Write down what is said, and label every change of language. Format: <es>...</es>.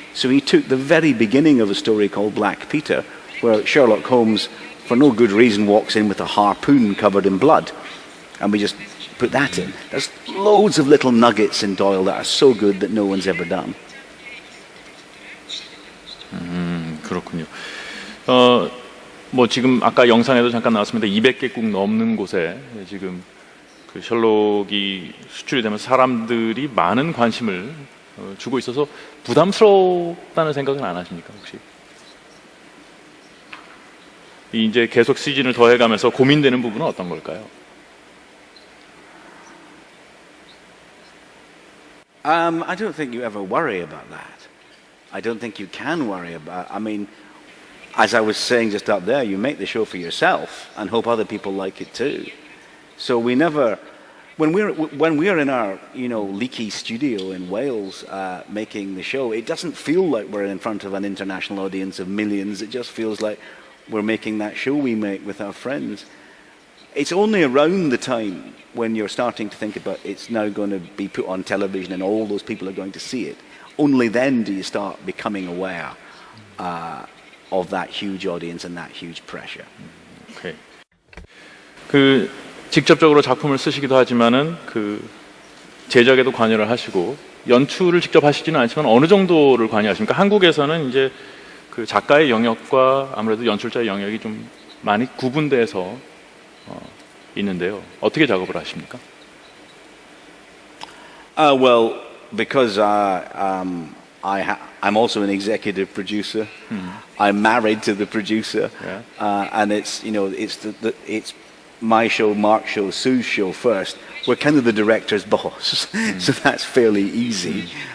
<en>So he took the very beginning of a story called Black Peter, where Sherlock Holmes, for no good reason, walks in with a harpoon covered in blood. And we just put that in. There's loads of little nuggets in Doyle that are so good that no one's ever done.</en> <ko>그렇군요. 뭐 지금 아까 영상에도 잠깐 나왔습니다. 200개국 넘는 곳에 지금 그 셜록이 수출이 되면서 사람들이 많은 관심을 주고 있어서 부담스럽다는 생각은 안 하십니까, 혹시? 이제 계속 시즌을 더해가면서 고민되는 부분은 어떤 걸까요?</ko> <en>I don't think you ever worry about that. I don't think you can worry about. I mean, as I was saying just up there, you make the show for yourself and hope other people like it too. So we never, when we're in our leaky studio in Wales making the show, it doesn't feel like we're in front of an international audience of millions. It just feels like we're making that show we make with our friends. it's only around the time when you're starting to think about it's now going to be put on television and all those people are going to see it. Only then do you start becoming aware of that huge audience and that huge pressure. 오케이.</en> <ko>그 직접적으로 작품을 쓰시기도 하지만은 그 제작에도 관여를 하시고 연출을 직접 하시지는 않지만 어느 정도를 관여하십니까? 한국에서는 이제 그 작가의 영역과 아무래도 연출자의 영역이 좀 많이 구분돼서 있는데요. 어떻게 작업을 하십니까?</ko> <en>Well, because I'm also an executive producer. I'm married to the producer, and it's it's my show, Mark's show, Sue's show first. We're kind of the director's boss, so that's fairly easy.</en>